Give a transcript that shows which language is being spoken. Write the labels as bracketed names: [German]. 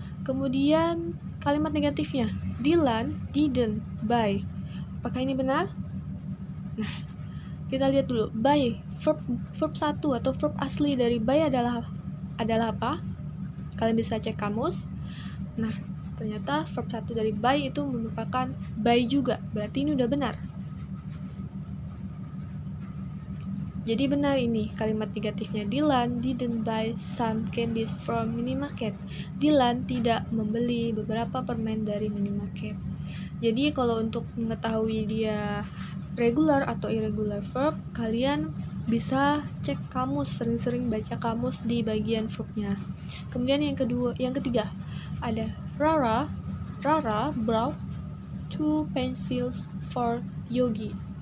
[Indonesian] Kemudian kalimat negatifnya, Dylan [English] didn't buy. [Indonesian] Apakah ini benar? Nah, kita lihat dulu. Buy, verb 1 atau verb asli dari buy adalah apa? Kalian bisa cek kamus. Nah, ternyata verb 1 dari buy itu merupakan buy juga. Berarti ini udah benar. Jadi benar ini kalimat negatifnya. [English] Dylan didn't buy some candies from minimarket. [Indonesian] Dylan tidak membeli beberapa permen dari minimarket. Jadi kalau untuk mengetahui dia regular atau irregular verb, kalian bisa cek kamus, sering-sering baca kamus di bagian verbnya. Kemudian yang ketiga ada [English] Rara brought 2 pencils for Yogi.